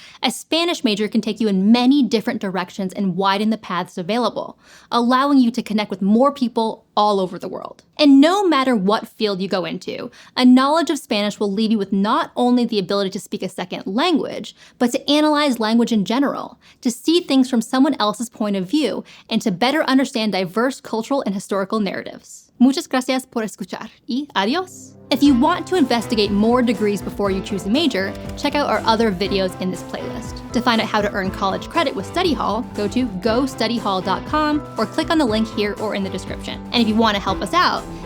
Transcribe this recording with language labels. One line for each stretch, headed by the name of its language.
English: A Spanish major can take you in many different directions and widen the paths available, allowing you to connect with more people all over the world. And no matter what field you go into, a knowledge of Spanish will leave you with not only the ability to speak a second language, but to analyze language in general, to see things from someone else's point of view, and to better understand diverse cultural and historical narratives.
Spanish: Muchas gracias por escuchar, y adiós!
English: If you want to investigate more degrees before you choose a major, check out our other videos in this playlist. To find out how to earn college credit with Study Hall, go to gostudyhall.com or click on the link here or in the description. And if you want to help us out, give this video a like and a comment to let us know how you chose your degree,